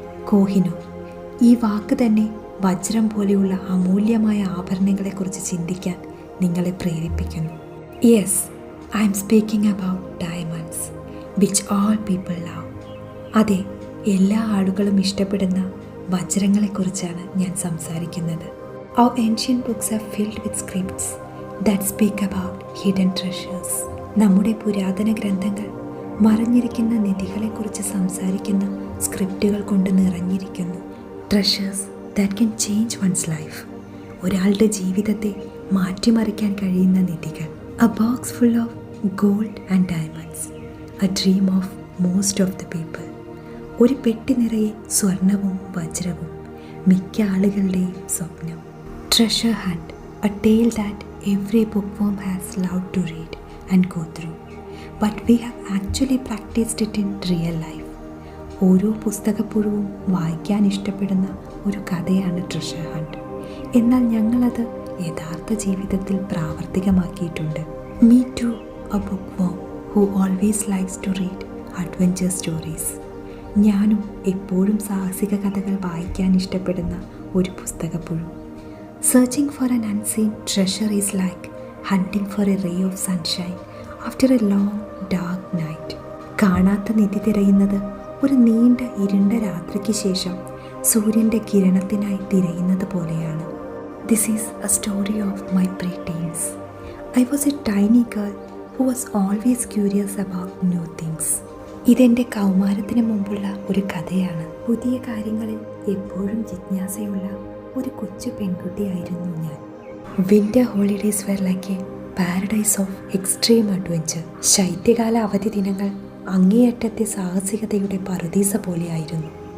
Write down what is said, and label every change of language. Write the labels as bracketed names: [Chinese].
[Malayalam] കോഹിനൂർ, ഈ വാക്ക് തന്നെ വജ്രം പോലെയുള്ള അമൂല്യമായ ആഭരണങ്ങളെക്കുറിച്ച് ചിന്തിക്കാൻ നിങ്ങളെ പ്രേരിപ്പിക്കുന്നു. [English] Yes, I'm speaking about diamonds which all people love. [Malayalam] അതെ, എല്ലാ ആളുകളും ഇഷ്ടപ്പെടുന്ന വജ്രങ്ങളെക്കുറിച്ചാണ് ഞാൻ സംസാരിക്കുന്നത്. [English] Our ancient books are filled with scripts that speak about hidden treasures. [Malayalam] നമ്മുടെ പുരാതന ഗ്രന്ഥങ്ങൾ മറഞ്ഞിരിക്കുന്ന നിധികളെക്കുറിച്ച് സംസാരിക്കുന്ന സ്ക്രിപ്റ്റുകൾ കൊണ്ട് നിറഞ്ഞിരിക്കുന്നു. [English] Treasures that can change one's life. [Malayalam] ഒരാളുടെ ജീവിതത്തെ മാറ്റിമറിക്കാൻ കഴിയുന്ന നിധികൾ. [English] A box full of gold and diamonds, a dream of most of the people. [Malayalam] ഒരു പെട്ടി നിറയെ സ്വർണവും വജ്രവും മിക്ക ആളുകളുടെയും സ്വപ്നം. [English] Treasure Hunt, a tale that every bookworm has loved to read and go through, but we have actually practiced it in real life. [Malayalam] ഓരോ പുസ്തകപ്പുഴവും വായിക്കാൻ ഇഷ്ടപ്പെടുന്ന ഒരു കഥയാണ് ട്രഷർ ഹണ്ട്. എന്നാൽ ഞങ്ങളത് യഥാർത്ഥ ജീവിതത്തിൽ പ്രാവർത്തികമാക്കിയിട്ടുണ്ട്. [English] Me too, a bookworm who always likes to read adventure stories. [Malayalam] ഞാനും എപ്പോഴും സാഹസിക കഥകൾ വായിക്കാൻ ഇഷ്ടപ്പെടുന്ന ഒരു പുസ്തകപ്പുഴു. [English] Searching for an unseen treasure is like hunting for a ray of sunshine after a long dark night. [Malayalam] കാണാത്ത നിധി തിരയുന്നത് ഒരു നീണ്ട ഇരുണ്ട രാത്രിക്ക് ശേഷം സൂര്യൻ്റെ കിരണത്തിനായി തിരയുന്നത് പോലെയാണ്. [English] This is a story of my pre-teens. I was a tiny girl who was always curious about new things. [Malayalam] ഇതെൻ്റെ കൗമാരത്തിന് മുമ്പുള്ള ഒരു കഥയാണ്. പുതിയ കാര്യങ്ങളിൽ എപ്പോഴും ജിജ്ഞാസയുള്ള ഒരു കൊച്ചു പെൺകുട്ടിയായിരുന്നു ഞാൻ. [English] Winter holidays were like a paradise of extreme adventure. [Malayalam] ശൈത്യകാല അവധി ദിനങ്ങൾ അങ്ങേയറ്റത്തെ സാഹസികതയുടെ പറുദീസ പോലെയായിരുന്നു.